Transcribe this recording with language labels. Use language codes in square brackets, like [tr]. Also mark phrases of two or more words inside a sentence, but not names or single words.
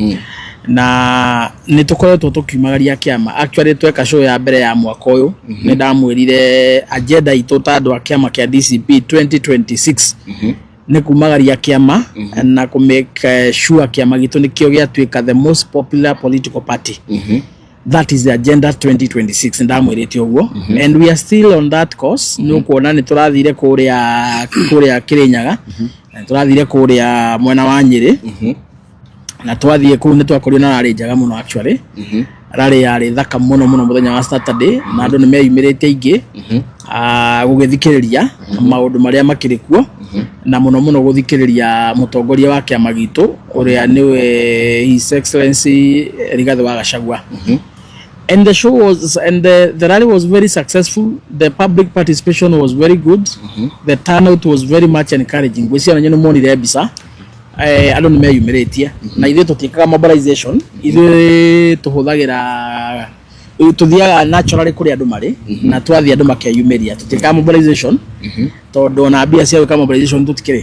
[ki] Na nĩ tũkoretwo tũkiumagaria kĩama, actually tweka show ya mbere ya mwaka ũyũ, nĩ ndamwĩrire agenda itũ ta andũ a kĩama kĩa DCP 2026 nĩ kumagaria kĩama na kũ [en] make sure [ki] kĩama gitũ nĩkĩo gĩatuĩka [en] the most popular political party. That is the agenda 2026, [ki] ndamwĩrĩte ũguo, [en] and we are still on that course. [ki] Nĩ ũkuona nĩ tũrathire kũrĩa Kĩrĩnyaga, na tũrathire kũrĩa mwena wa Nyĩrĩ, na twathiĩ kũu nĩ twakorirwo na rally njega mũno actually. Rally yarĩ thaka mũno mũthenya wa Saturday, na andũ nĩ meyumĩrĩte aingĩ gũgĩthikĩrĩria maũndũ marĩa makĩrĩ kuo, na mũno gũthikĩrĩria mũtongoria wa kĩama gitũ ũrĩa nĩwe [en] His Excellency [ki] Rigathĩ wa Gachagua. [en] And the show was, and the rally was very successful. The public participation was very good. The turnout was very much encouraging. [ki] Gwĩciria nyene monire mbica andũ nĩ meyumĩrĩtie, na ithuĩ tũtiĩkaga mobilization, ithuĩ tũhũthagĩra tuthiaga naturally kũrĩa andũ marĩ, na twathiĩ andũ makeyumĩria, tũtiĩkaga mobilization tondũ na mbia cia gwĩka mobilization tũtikĩrĩ.